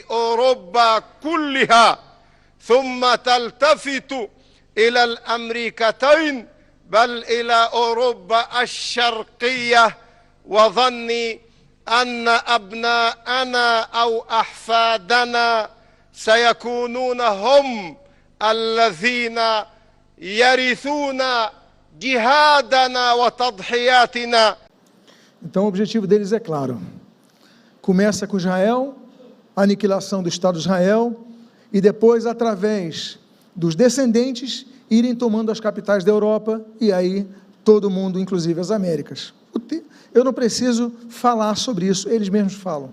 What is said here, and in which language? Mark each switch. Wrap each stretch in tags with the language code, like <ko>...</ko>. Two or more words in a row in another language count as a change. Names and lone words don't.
<ar>أوروبا كلها ثم تلتفت إلى الأمريكتين بل إلى أوروبا الشرقية وظني أن أبناءنا أو أحفادنا سيكونون هم الذين يرثون جهادنا وتضحياتنا.</ar> <pt>Então o objetivo deles é claro. Começa com Israel, a aniquilação do Estado de Israel, e depois, através dos descendentes, irem tomando as capitais da Europa, e aí todo mundo, inclusive as Américas. Eu não preciso falar sobre isso, eles mesmos falam.</pt>